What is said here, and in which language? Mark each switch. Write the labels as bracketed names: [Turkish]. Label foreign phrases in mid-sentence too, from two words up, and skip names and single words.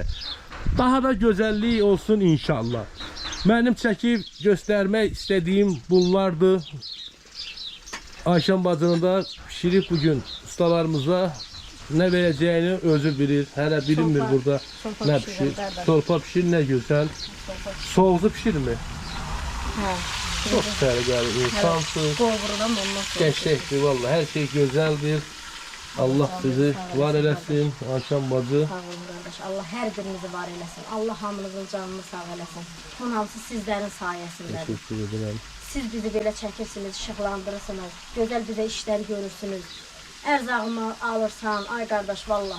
[Azerbaijani] Daha da gözəllik olsun inşallah. Mənim çəkib göstərmək istədiyim bunlardır. Ayşən bacının da pişirib bugün ustalarımıza nə verəcəyini özü bilir. Hələ bilinmir burada nə pişir. Sorpa pişir, nə gözəl. Soğuzu pişirmi? Hə. [Turkish] Çok sevgili insansın. [Azerbaijani] Qovururam ondan sonra. [Turkish] Gerçektir vallahi her şey güzeldir. [Azerbaijani] Allah sizi var eləsin. Ayşən bacı. Sağ olun qardaş. Allah hər birinizi var eləsin. Allah hamınızın canını sağ eləsin. Bunun hamısı sizlərin sayəsindədir. [Turkish] Teşekkür ederim. [Azerbaijani] Siz bizi belə çəkirsiniz, işıqlandırırsınız. Gözəl bizə işlər görürsünüz. Ərzağımı alırsan, ay qardaş vallah.